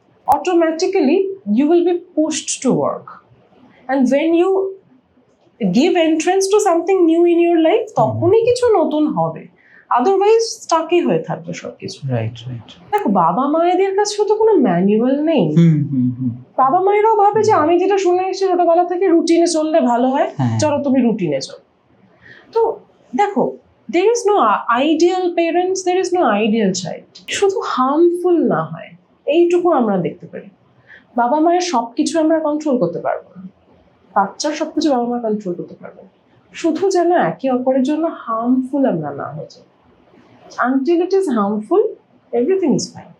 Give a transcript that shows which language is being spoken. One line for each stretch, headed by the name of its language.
English: automatically you will be pushed to work, and when you give entrance to something new in your life,
Bangla: তখনই কিছু নতুন হবে, otherwise স্টাকই হয়ে থাকবে সবকিছু।
English: Right right.
Bangla: দেখো বাবা মায়েদের কাছেও তো কোনো ম্যানুয়াল নেই। বাবা মায়েরাও ভাবে যে আমি যেটা শুনে এসেছি ছোটবেলা থেকে, রুটিনে চললে ভালো হয়, চলো তুমি রুটিনে চলো। তো দেখো,
English: there is no ideal parents, there is no ideal child.
Bangla: শুধু হার্মফুল না হয় এইটুকু আমরা দেখতে পারি। বাবা মায়ের সবকিছু আমরা কন্ট্রোল করতে পারবো না, বাচ্চার সবকিছু বাবা মা কন্ট্রোল করতে পারবে, শুধু যেন একে অপরের জন্য হার্মফুল আমরা না হয়ে যাই।
English: Until it is harmful, everything is fine.